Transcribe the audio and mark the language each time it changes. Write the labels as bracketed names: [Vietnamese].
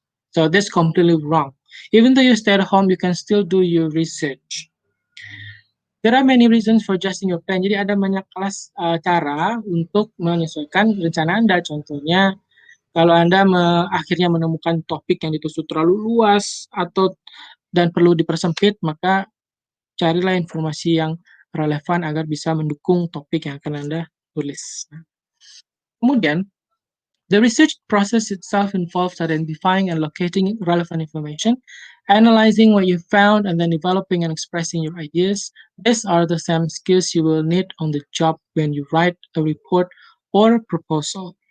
[English] So, that's completely wrong. Even though you stay at home, you can still do your research. There are many reasons for adjusting your plan. [Indonesian] Jadi, ada banyak cara untuk menyesuaikan rencana Anda. Contohnya, kalau Anda akhirnya menemukan topik yang ditusuk terlalu luas dan perlu dipersempit, maka carilah informasi yang relevan agar bisa mendukung topik yang akan Anda tulis. [English] Kemudian, the research process itself involves identifying and locating relevant information, analyzing what you found, and then developing and expressing your ideas. These are the same skills you will need on the job when you write a report or proposal.